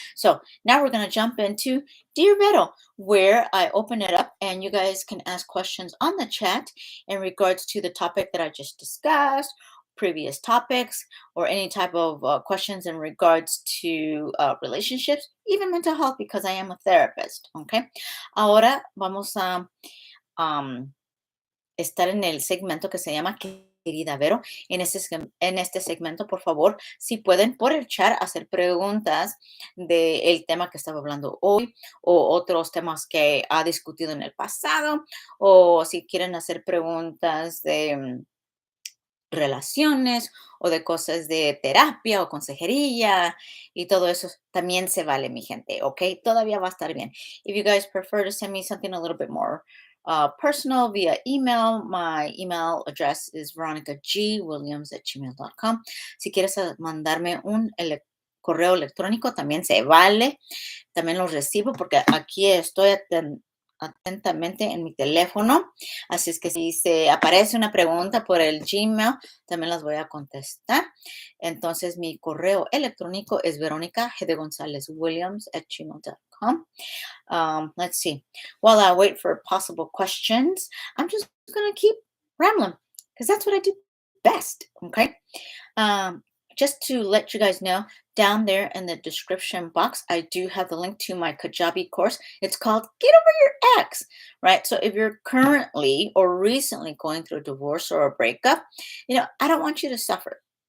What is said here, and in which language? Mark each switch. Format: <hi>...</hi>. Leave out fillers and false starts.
<en>So now we're gonna jump into Dear Vero, where I open it up and you guys can ask questions on the chat in regards to the topic that I just discussed, previous topics, or any type of questions in regards to relationships, even mental health, because I am a therapist. Okay.</en> <es>Ahora vamos a um, estar en el segmento que se llama Querida Vero. En este segmento, por favor, si pueden por el chat hacer preguntas del tema que estaba hablando hoy o otros temas que ha discutido en el pasado, o si quieren hacer preguntas de relaciones o de cosas de terapia o consejería y todo eso también se vale, mi gente, ¿ok? Todavía va a estar bien.</es> <en>If you guys prefer to send me something a little bit more personal via email, my email address is veronicagwilliams@gmail.com.</en> <es>Si quieres mandarme un correo electrónico, también se vale. También los recibo porque aquí estoy atentamente en mi teléfono. Así es que si se aparece una pregunta por el Gmail, también las voy a contestar. Entonces, mi correo electrónico es veronica@gmail.com.</es> <en>Let's see. While I wait for possible questions, I'm just going to keep rambling because that's what I do best. Okay. Um, just to let you guys know, down there in the description box, I do have the link to my Kajabi course. It's called Get Over Your Ex, right? So if you're currently or recently going through a divorce or a breakup, I don't want you to suffer.</en>